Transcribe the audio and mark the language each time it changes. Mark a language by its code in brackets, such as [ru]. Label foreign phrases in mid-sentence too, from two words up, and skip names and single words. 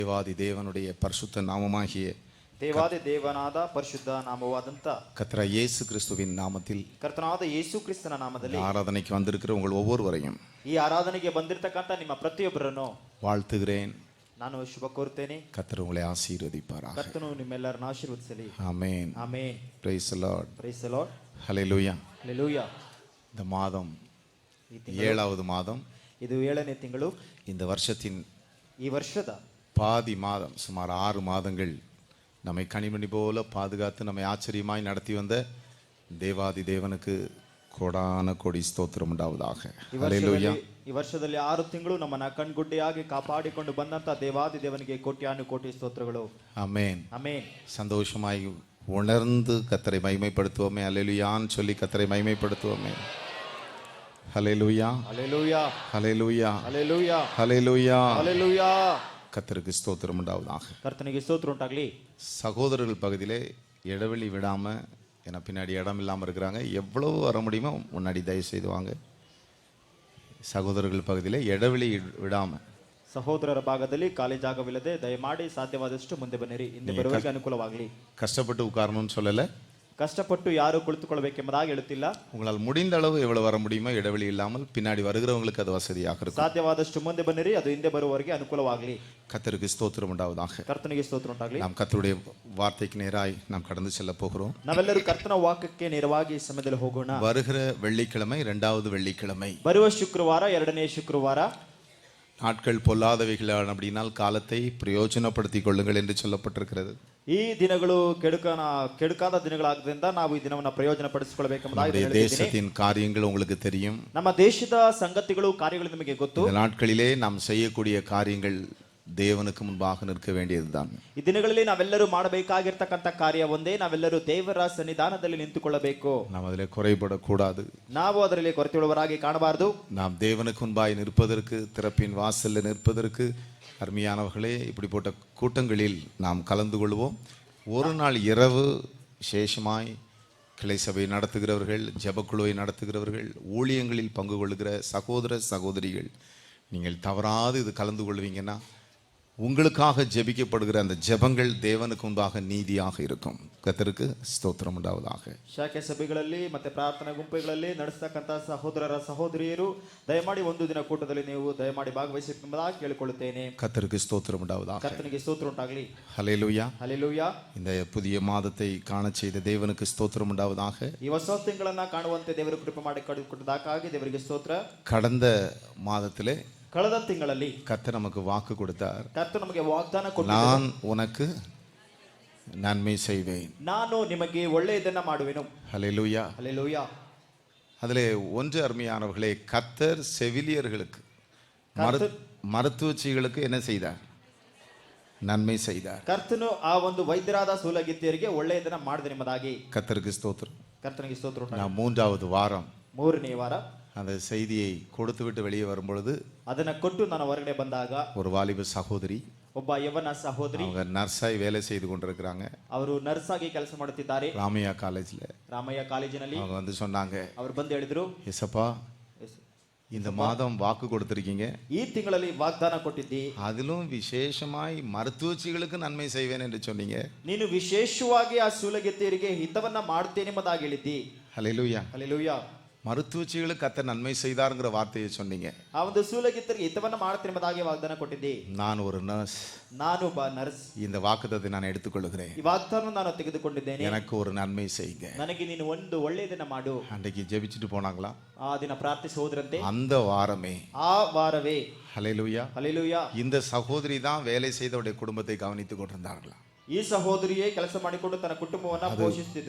[ta] தேவாதி தேவனுடைய பரிசுத்த நாமமாகிய [kn] ದೇವಾದಿ ದೇವನಾದ ಪರಿಶುದ್ಧ ನಾಮವಾದಂತ [ta] கர்த்தர் இயேசு கிறிஸ்துவின் நாமத்தில் [kn] ಕರ್ತನಾದ ಯೇಸು ಕ್ರಿಸ್ತನ ನಾಮದಲ್ಲಿ [ta] ஆராதனைக்கு வந்திருக்கிற உங்கள் ஒவ்வொருவரையும் [kn] ಈ ಆರಾಧನೆಗೆ ಬಂದಿರತಕ್ಕಂತ ನಿಮ್ಮ ಪ್ರತಿಯೊಬ್ಬರನ್ನು [ta] வாழ்த்துகிறேன். [kn] ನಾನು ಶುಭ ಕೋರುತ್ತೇನೆ. [ta] கர்த்தர் உங்களை ஆசீர்வதிப்பாராக. [kn] ಕರ್ತನು ನಿಮ್ಮೆಲ್ಲರನ್ನು ಆಶೀರ್ವದಿಸಲಿ. [ta] ஆமென். [kn] ಆಮೆನ್. [en] Praise the Lord. Praise the Lord. [ta] ஹல்லேலூயா. [kn] Hallelujah. [ta] இந்த மாதம் 7வது மாதம். [kn] ಇದು 7ನೇ ತಿಂಗಳು. [ta] இந்த வருஷத்தின் [kn] ಈ ವರ್ಷದ [ta] பாதி மாதம், சுமார் 6 மாதங்கள் நம்மை கனிமணி போல பாதுகாத்து நம்மை ஆச்சரியமாய் நடத்தி வந்த தேவாதி தேவனுக்கு கோடான கோடி ஸ்தோத்திரம் உண்டாவதாக. ஹல்லேலூயா. [kn] ಈ ವರ್ಷದಲ್ಲಿ 6 ತಿಂಗಳು ನಮ್ಮನ್ನ ಕಣ್ಗುಡ್ಡೆಯಾಗಿ ಕಾಪಾಡಿಕೊಂಡು ಬಂದಂತ ದೇವಾದಿ ದೇವನಿಗೆ ಕೋಟ್ಯಾನು ಕೋಟಿ ಸ್ತೋತ್ರಗಳು. [ta] ஆமென். [kn] ಆಮೆನ್. [ta] சந்தோஷமாய் உணர்ந்து கர்த்தரை மகிமைப்படுத்துவோமே. ஹல்லேலூயான்னு சொல்லி கர்த்தரை மகிமைப்படுத்துவோமே. ஹல்லேலூயா. ஹல்லேலூயா. ஹல்லேலூயா. ஹல்லேலூயா. ஹல்லேலூயா. ஹல்லேலூயா. கர்த்தருக்கு ஸ்தோத்திரம் உண்டாவதாக. [kn] கர்த்தனிಗೆ ಸ್ತೋತ್ರ ಉಂಟಾಗಲಿ. [ta] சகோதரர்கள் பகுதியிலே இடைவெளி விடாம, ஏன்னா பின்னாடி இடம் இல்லாமல் இருக்கிறாங்க, எவ்வளவு வர முடியுமோ முன்னாடி தயவு செய்து வாங்க. சகோதரர்கள் பகுதியிலே இடைவெளி விடாம, [kn] ಸಹೋದರರ ಭಾಗದಲ್ಲಿ ಖಾಲಿ ಜಾಗವಿಲ್ಲದೆ ದಯಮಾಡಿ ಸಾಧ್ಯವಾದಷ್ಟು ಮುಂದೆ ಬನ್ನಿರಿ. ಹಿಂದೆ ಬರುವವರಿಗೆ ಅನುಕೂಲವಾಗಲಿ. [ta] கஷ்டப்பட்டு உட்காரணும்னு சொல்லலை, [kn] ಕಷ್ಟಪಟ್ಟು ಯಾರು ಕುಳಿತುಕೊಳ್ಳಬೇಕೆಂಬುದಾಗಿ ಹೇಳುತ್ತಿಲ್ಲ. [ta] உங்களால் முடிந்த அளவு எவ்வளவு வர முடியுமோ இடைவெளி இல்லாமல் பின்னாடி வருகிறவங்களுக்கு அது வசதியாக இருக்கும். [kn] ಸಾಧ್ಯವಾದಷ್ಟು ಮುಂದೆ ಬನ್ನಿರಿ, ಅದು ಹಿಂದೆ ಬರುವವರಿಗೆ ಅನುಕೂಲವಾಗಲಿ. [ta] கர்த்தருக்கு ஸ்தோத்திரம் உண்டாவதாக. [kn] ಕರ್ತನಿಗೆ ಸ್ತೋತ್ರ ಉಂಟಾಗಲಿ. [ta] நாம் கர்த்தருடைய வார்த்தைக்கு நேராய் நாம் கடந்து செல்ல போகிறோம். [kn] ನಾವೆಲ್ಲರೂ ಕರ್ತನ ವಾಕ್ಯಕ್ಕೆ ನೇರವಾಗಿ ಈ ಸಮಯದಲ್ಲಿ ಹೋಗೋಣ. [ta] வருகிற வெள்ளிக்கிழமை 2வது வெள்ளிக்கிழமை, [kn] ಬರುವ ಶುಕ್ರವಾರ 2ನೇ ಶುಕ್ರವಾರ. [ta] நாட்கள் பொல்லாதவைகளான அப்படினால் காலத்தை பிரயோஜனப்படுத்திக் கொள்ளுங்கள் என்று சொல்லப்பட்டிருக்கிறது. [kn] ಈ ದಿನಗಳು ಕೆಡುಕಾದ ದಿನಗಳಾದ್ದರಿಂದ ನಾವು ಈ ದಿನವನ್ನು ಪ್ರಯೋಜನ ಪಡಿಸಿಕೊಳ್ಳಬೇಕೆಂಬುದಾಗಿ [ta] தேசத்தின் காரியங்கள் உங்களுக்கு தெரியும். [kn] ನಮ್ಮ ದೇಶದ ಸಂಗತಿಗಳು ಕಾರ್ಯಗಳು ನಿಮಗೆ ಗೊತ್ತು. [ta] இந்த நாட்களிலே நாம் செய்யக்கூடிய காரியங்கள் தேவனுக்கு முன்பாக நிற்க வேண்டியதுதான். [kn] ಈ ದಿನಗಳಲ್ಲಿ ನಾವೆಲ್ಲರೂ ಮಾಡಬೇಕಾಗಿರ್ತಕ್ಕಂಥ ಕಾರ್ಯ ಒಂದೇ, ನಾವೆಲ್ಲರೂ ದೇವರ ಸನ್ನಿಧಾನದಲ್ಲಿ ನಿಂತುಕೊಳ್ಳಬೇಕು. [ta] நாம் அதிலே குறைபடக்கூடாது. [kn] ನಾವು ಅದರಲ್ಲಿ ಕೊರತೆಯುಳ್ಳವರಾಗಿ ಕಾಣಬಾರದು. [ta] நாம் தேவனுக்கு முன்பாய் நிற்பதற்கு, திறப்பின் வாசலில் நிற்பதற்கு, அருமையானவர்களே, இப்படிப்பட்ட கூட்டங்களில் நாம் கலந்து கொள்வோம். ஒரு நாள் இரவு விசேஷமாய் கிளை சபை நடத்துகிறவர்கள், ஜெபக்குழுவை நடத்துகிறவர்கள், ஊழியங்களில் பங்கு கொள்ளுகிற சகோதர சகோதரிகள், நீங்கள் தவறாது இது கலந்து கொள்வீங்கன்னா உங்களுக்காக ஜெபிக்கப்படுகிற அந்த ஜெபங்கள் தேவனுக்கு முன்பாக நீதியாக இருக்கும். கர்த்தருக்கு ஸ்தோத்திரம் உண்டாவதாக. [kn] ಶಾಖೆ ಸಭೆಗಳಲ್ಲಿ ಮತ್ತೆ ಪ್ರಾರ್ಥನಾ ಗುಂಪುಗಳಲ್ಲಿ ನಡೆಸತಕ್ಕಂಥ ಸಹೋದರರ ಸಹೋದರಿಯರು ದಯಮಾಡಿ ಒಂದು ದಿನ ಕೂಟದಲ್ಲಿ ನೀವು ದಯಮಾಡಿ ಭಾಗವಹಿಸಬೇಕೆಂಬುದಾಗಿ ಕೇಳಿಕೊಳ್ಳುತ್ತೇನೆ. [ta] கர்த்தருக்கு ஸ்தோத்திரம் உண்டாவதாக. [kn] ಕರ್ತನಿಗೆ ಸ್ತೋತ್ರ ಉಂಟಾಗಲಿ. [ta] ஹல்லேலூயா. [kn] ಹಲ್ಲೆಲೂಯಾ. [ta] இந்த புதிய மாதத்தை காண செய்த தேவனுக்கு ஸ்தோத்திரம் உண்டாவதாக. [kn] ಈ ಹೊಸ ತಿಂಗಳನ್ನ ಕಾಣುವಂತೆ ದೇವರು ಕೃಪೆ ಮಾಡಿ ಕೊಟ್ಟದಕ್ಕಾಗಿ ದೇವರಿಗೆ ಸ್ತೋತ್ರ. [ta] கடந்த மாதத்திலே [kn] ಕಳೆದ ತಿಂಗಳಲ್ಲಿ [ta] கர்த்தர் நமக்கு வாக்கு கொடுத்தார். [kn] ಕರ್ತನು ನಮಗೆ ವಾಗ್ದಾನ ಕೊಟ್ಟ, [ta] நான் உனக்கு நன்மை செய்வேன், [kn] ನಾನು ನಿಮಗೆ ಒಳ್ಳೆಯದನ್ನ ಮಾಡುವೆನು. [ta] ஹல்லேலூயா. [kn] ಹಲ್ಲೆಲೂಯಾ. [ta] அதிலே ஒன்று அருமையானவர்களே, கர்த்தர் செவிலியர்களுக்கு, மருத்துவச்சிகளுக்கு என்ன செய்தார்? நன்மை செய்தார். [kn] ಕರ್ತನು ಆ ಒಂದು ವೈದ್ಯರಾದ ಸೂಲಗಿತ್ತಿಯರಿಗೆ ಒಳ್ಳೆಯದನ್ನ ಮಾಡಿದನೆಂಬುದಾಗಿ [ta] கர்த்தருக்கு ஸ்தோத்திரம். [kn] ಕರ್ತನಿಗೆ ಸ್ತೋತ್ರ ಉಂಟಾಗಲಿ. [ta] நான் 3வது வாரம் [kn] 3ನೇ ವಾರ [ta] அந்த செய்தியை கொடுத்து விட்டு வெளியே வரும்பொழுது [kn] ಅದನ್ನ ಕೊಟ್ಟು ನಾನು ಹೊರಗಡೆ ಬಂದಾಗ [ta] ஒரு வாலிப சகோதரி, [kn] ಒಬ್ಬ ಯವನ ಸಹೋದರಿ, [ta] அவங்க நர்ஸாய் வேலை செய்து கொண்டிருக்கிறாங்க. [kn] ಅವರು ನರ್ಸ್ ಆಗಿ ಕೆಲಸ ಮಾಡುತ್ತಿದ್ದಾರೆ [ta] ராமையா காலேஜ்ல. [kn] ರಾಮಯ್ಯ ಕಾಲೇಜಿನಲ್ಲಿ. [ta] அவங்க வந்து சொன்னாங்க, [kn] ಅವರು ಬಂದು ಹೇಳಿದ್ರು, [ta] ஏசப்பா, இந்த மாதம் வாக்கு கொடுத்திருக்கீங்க, [kn] ಈ ತಿಂಗಳಲ್ಲಿ ವಾಗ್ದಾನ ಕೊಟ್ಟಿದ್ದಿ, [ta] அதிலும் விசேஷமாய் மருத்துவச்சிகளுக்கு நன்மை செய்வேன் என்று சொன்னீங்க. [kn] ನೀನು ವಿಶೇಷವಾಗಿ ಆ ಸೂಲಗಿತ್ತಿಯರಿಗೆ ಹಿತವನ್ನ ಮಾಡ್ತೇನೆ ಎಂಬುದಾಗಿ ಹೇಳಿದ್ದಿ. [ta] ஹல்லேலூயா. [kn] ಹಲ್ಲೆಲೂಯಾ. [ta] மருத்துவச்சிகளுக்கு கர்த்தர் நன்மை செய்தார்ங்கிற வார்த்தையை சொன்னீங்க. [kn] ಆ ಒಂದು ಸೂಲಗಿತ್ತಿಯರಿಗೆ ಹಿತವನ್ನ ಮಾಡ್ತೇನೆ ಎಂಬುದಾಗಿ ವಾಗ್ದಾನ ಕೊಟ್ಟಿದ್ದಿ. [ta] நான் ஒரு நர்ஸ், [kn] ನಾನು ಒಬ್ಬ ನರ್ಸ್, [ta] இந்த வாக்குத்தத்தை நான் எடுத்துக்கொள்கிறேன், [kn] ಈ ವಾಗ್ದಾನ ನಾನು ತೆಗೆದುಕೊಂಡಿದ್ದೇನೆ, [ta] எனக்கு ஒரு நன்மை செய்யுங்க. [kn] ನನಗೆ ನೀನು ಒಂದು ಒಳ್ಳೆಯದನ್ನ ಮಾಡು. [ta] அன்றைக்கு ஜெபிச்சுட்டு போனாங்களா? [kn] ಆ ದಿನ ಪ್ರಾರ್ಥಿಸಿ ಹೋದ್ರಂತೆ. [ta] அந்த வாரமே, [kn] ಆ ವಾರವೇ, [ta] ஹல்லேலூயா, [kn] ಹಲ್ಲೆಲೂಯಾ, [ta] இந்த சகோதரி தான் வேலை செய்தவருடைய குடும்பத்தை கவனித்துக் கொண்டிருந்தார்களா? [kn] ಈ ಸಹೋದರಿಯೇ ಕೆಲಸ ಮಾಡಿಕೊಂಡು ತನ್ನ ಕುಟುಂಬವನ್ನ ಪೋಷಿಸುತ್ತಿದ್ರು.